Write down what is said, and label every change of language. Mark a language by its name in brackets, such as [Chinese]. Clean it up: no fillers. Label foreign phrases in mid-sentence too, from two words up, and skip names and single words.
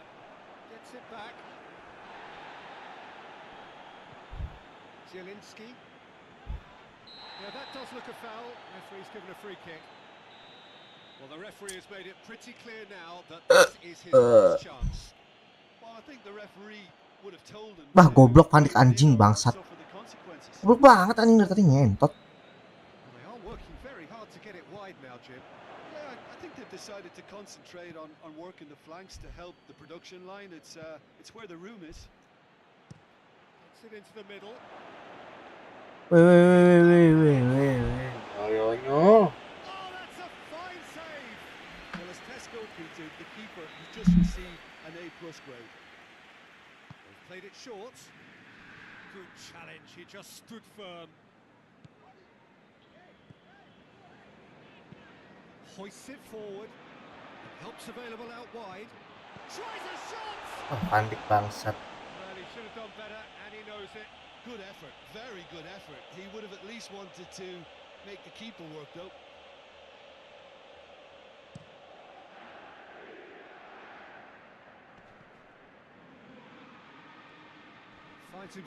[English] Gets it back. Zielinski. Yeah, that does look a foul. Referee's given a free kick. Well, the referee has made it pretty clear now that this is his last chance. Well, I think the referee would have told him. [Indonesian] Bah, goblok panik anjing bangsat. Goblok banget anjing dari tadi ngentot. [English] Well, they are working very hard to get it wide now, Jim. Yeah, I think they've decided to concentrate on working the flanks to help the production line. It's where the room is. Gets it into the middle. Wait. Yo. Oh, that's a fine save. Well, as Tesco tweeted, the keeper has just received an A+ grade. They've played it short. Good challenge, he just stood firm. Hoists it forward. Helps available out wide. Tries a shot! [Indonesian] Oh, panik bangsat. [English] Well, he should have done better, and he knows it. Good effort, very good effort. He would have at least wanted to make the keeper work, though. Finds him.